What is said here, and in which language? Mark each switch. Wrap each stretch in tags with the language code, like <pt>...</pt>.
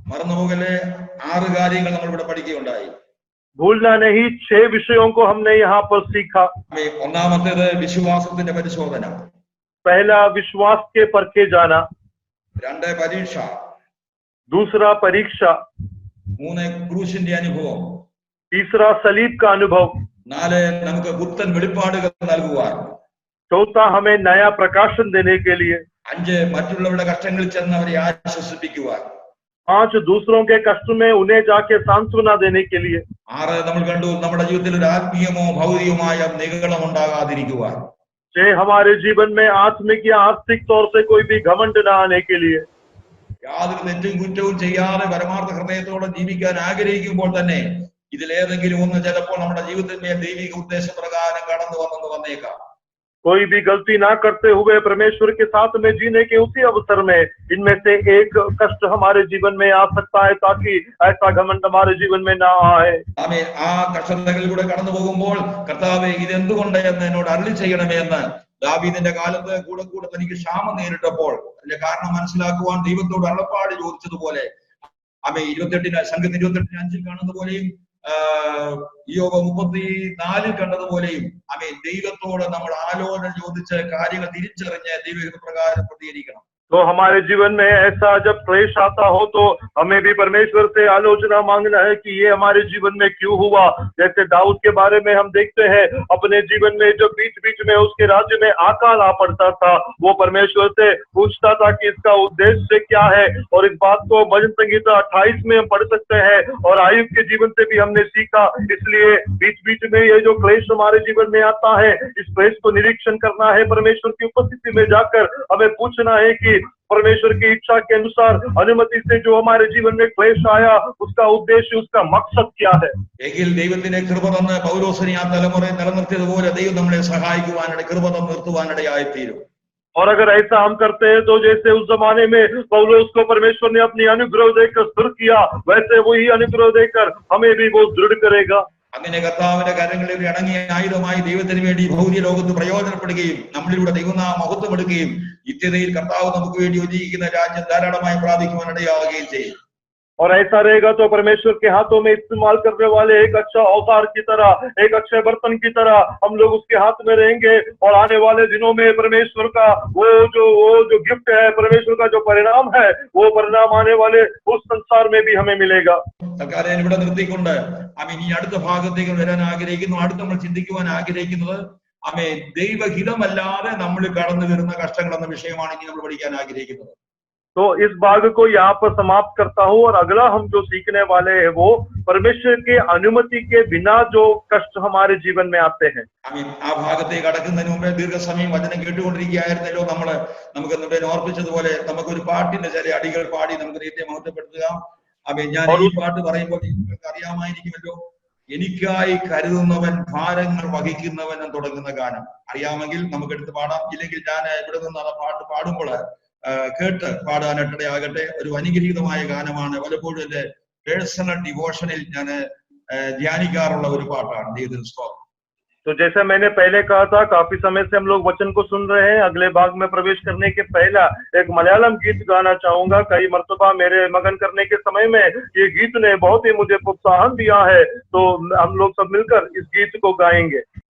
<ml>മറന്നുപോകലെ 6 കാര്യങ്ങൾ നമ്മൾ ഇവിടെ പഠിക്കുകയുണ്ടായി.</ml> <hi>भूलना नहीं, 6 विषयों को हमने यहाँ पर सीखा.</hi> <ml>ഒന്നാമത്തേത് വിശ്വാസത്തിന്റെ പരിശോധന.</ml> <hi>पहला विश्वास के परखे जाना.</hi> <ml>2 പരീക്ഷ.</ml> <hi>दूसरा परीक्षा.</hi> <ml>3 ക്രൂശിന്റെ അനുഭവം.</ml> <hi>तीसरा सलीब का अनुभव.</hi> <ml>4 നമുക്ക് പുത്തൻ വെളിപ്പാടുകൾ നൽകുവാൻ.</ml> <hi>चौथा हमें नया प्रकाशन देने के लिए.</hi> <ml>5 മറ്റുള്ളവരുടെ കഷ്ടങ്ങളിൽ ചെന്ന് അവരെ ആശ്വസിപ്പിക്കുവാൻ.</ml> <hi>5 दूसरों के कष्ट में उन्हें जाके सांत्वना देने के लिए.</hi> <ml>6 നമ്മൾ കണ്ടു നമ്മുടെ ജീവിതത്തിൽ ഒരു ആത്മീയമോ ഭൗതികമായ നിഗളം ഉണ്ടാകാതിരിക്കുവാൻ.</ml> <hi>6 हमारे जीवन में आत्मिक या आर्थिक तौर से कोई भी घमंड न आने के लिए.</hi> <ml>യാതൊരു തെറ്റും കുറ്റവും ചെയ്യാതെ പരമാർത്ഥ ഹൃദയത്തോടെ ജീവിക്കാൻ ആഗ്രഹിക്കുമ്പോൾ തന്നെ ഇതിലേതെങ്കിലും ഒന്ന് ചിലപ്പോൾ നമ്മുടെ ജീവിതത്തിന്മേൽ ദൈവിക ഉദ്ദേശപ്രകാരം കടന്നു വന്നേക്കാം.</ml> <hi>कोई भी गलती ना करते हुए परमेश्वर के साथ में जीने के उसी अवसर में इनमें से एक कष्ट हमारे जीवन में आ सकता है ताकि ऐसा घमंड हमारे जीवन में ना आए.</hi> <ml>ആമേൻ. ആ കഷ്ടതകളിലൂടെ കടന്നു പോകുമ്പോൾ കർത്താവേ ഇതെന്തുകൊണ്ട് എന്ന് എന്നോട് അരുളി ചെയ്യണമേ എന്ന് ദാവീദിന്റെ കാലത്ത് കൂടെ തനിക്ക് ക്ഷാമം നേരിട്ടപ്പോൾ അതിന്റെ കാരണം മനസ്സിലാക്കുവാൻ ദൈവത്തോട് അരുളപ്പാട് ചോദിച്ചതുപോലെ ആമേൻ 28 സംഘം 28:5 കാണുന്ന പോലെയും യോബ് 34 കണ്ടതുപോലെയും ആമേൻ ദൈവത്തോട് നമ്മൾ ആലോചന ചോദിച്ച് കാര്യങ്ങൾ തിരിച്ചറിഞ്ഞ് ദൈവഹിത പ്രകാരം പ്രതികരിക്കണം.</ml> <hi>तो हमारे जीवन में ऐसा जब क्लेश आता हो तो हमें भी परमेश्वर से आलोचना मांगना है कि ये हमारे जीवन में क्यों हुआ. जैसे दाऊद के बारे में हम देखते हैं अपने जीवन में जो बीच बीच में उसके राज्य में अकाल आ पड़ता था वो परमेश्वर से पूछता था कि इसका उद्देश्य क्या है. और इस बात को भजन संहिता 28 में हम पढ़ सकते हैं और आयुब के जीवन से भी हमने सीखा. इसलिए बीच बीच में ये जो क्लेश हमारे जीवन में आता है इस क्लेश को निरीक्षण करना है. परमेश्वर की उपस्थिति में जाकर हमें पूछना है कि परमेश्वर की इच्छा के अनुसार अनुमति से जो हमारे जीवन में क्लेश आया उसका उद्देश्य, उसका मकसद क्या है.</hi> <ml>എങ്കിൽ ദൈവത്തിന്റെ കൃപ തന്ന് പൗലോസിനെ ആ തലമുറയെ നിലനിർത്തിയതുപോലെ ദൈവം നമ്മളെ സഹായിക്കുവാനിട കൃപ തന്ന് നിർത്തുവാനിടയായിത്തീരും.</ml> <hi>और अगर ऐसा हम करते हैं तो जैसे उस जमाने में पौलुस को परमेश्वर ने अपनी अनुग्रह देकर स्थिर किया वैसे वही अनुग्रह देकर हमें भी वो दृढ़ करेगा.</hi> <ml>അങ്ങനെ കർത്താവിന്റെ കരങ്ങളിൽ ഇണങ്ങിയ ആയുധമായി ദൈവത്തിന് വേണ്ടി ഭൗതിക ലോകത്ത് പ്രയോജനപ്പെടുകയും നമ്മളിലൂടെ ദൈവനാമ മഹത്വം എടുക്കുകയും നിത്യതയിൽ കർത്താവ് നമുക്ക് വേണ്ടി ഒരുക്കിയിരിക്കുന്ന രാജ്യം ധാരാളമായി പ്രാപിക്കുവാനിടയാവുകയും ചെയ്യും.</ml> <hi>और ऐसा रहेगा तो परमेश्वर के हाथों में इस्तेमाल करने वाले एक अच्छा औजार की तरह, एक अच्छे बर्तन की तरह हम लोग उसके हाथ में रहेंगे. और आने वाले दिनों में परमेश्वर का वो जो गिफ्ट है, परमेश्वर का जो परिणाम है वो परिणाम आने वाले उस संसार में भी हमें मिलेगा.</hi> <ml>തൽക്കാലം ഇവിടെ നിർത്തിക്കൊണ്ട് ഇനി അടുത്ത ഭാഗത്തേക്ക് വരാൻ ആഗ്രഹിക്കുന്നു. അടുത്ത് നമ്മൾ ചിന്തിക്കുവാൻ ആഗ്രഹിക്കുന്നത് ദൈവഹിതമല്ലാതെ നമ്മൾ കടന്നു വരുന്ന കഷ്ടങ്ങൾ എന്ന വിഷയമാണ് ഇനി നമ്മൾ പഠിക്കാൻ ആഗ്രഹിക്കുന്നത്.</ml> <hi>तो इस भाग को यहाँ पर समाप्त करता हूँ और अगला हम जो सीखने वाले हैं वो परमेश्वर के अनुमति के बिना जो कष्ट हमारे जीवन में आते हैं.</hi> <ml>ആ ഭാഗത്തേക്ക് കടക്കുന്നതിന് മുമ്പേ ദീർഘസമയം വചനം കേട്ടുകൊണ്ടിരിക്കുകയായിരുന്നല്ലോ. നമുക്ക് ഇവിടെ ഓർപ്പിച്ചതുപോലെ നമുക്കൊരു പാട്ടിന്റെ ചില അടികൾ പാടി നമുക്ക് ദൈവത്തെ മഹത്വപ്പെടുത്തുക. ഞാൻ ഈ പാട്ട് പറയുമ്പോൾ നിങ്ങൾക്ക് അറിയാമായിരിക്കുമല്ലോ, എനിക്കായി കരുതുന്നവൻ ഭാരങ്ങൾ വഹിക്കുന്നവൻ എന്ന് തുടങ്ങുന്ന ഗാനം. അറിയാമെങ്കിൽ നമുക്ക് എടുത്ത് പാടാം. ഇല്ലെങ്കിൽ ഞാൻ ഇവിടെ നിന്ന് ആ പാട്ട് പാടുമ്പോൾ കേട്ട് പാടാനിടയാകട്ടെ. ഒരു അനുഗ്രഹീതമായ ഗാനമാണ്. പലപ്പോഴും എന്റെ</ml> <en>personal ഡിവോഷനിൽ</en> <ml>ഞാൻ ധ്യാനിക്കാറുള്ള ഒരു പാട്ടാണ്. ദൈവത്തിന് സ്തോത്രം.</ml> <hi>तो जैसा मैंने पहले कहा था, काफी समय से हम लोग वचन को सुन रहे हैं. अगले भाग में प्रवेश करने के पहला एक मलयालम गीत गाना चाहूंगा. कई मर्तबा मेरे मगन करने के समय में ये गीत ने बहुत ही मुझे प्रोत्साहन दिया है. तो हम लोग सब मिलकर इस गीत को गाएंगे.</hi>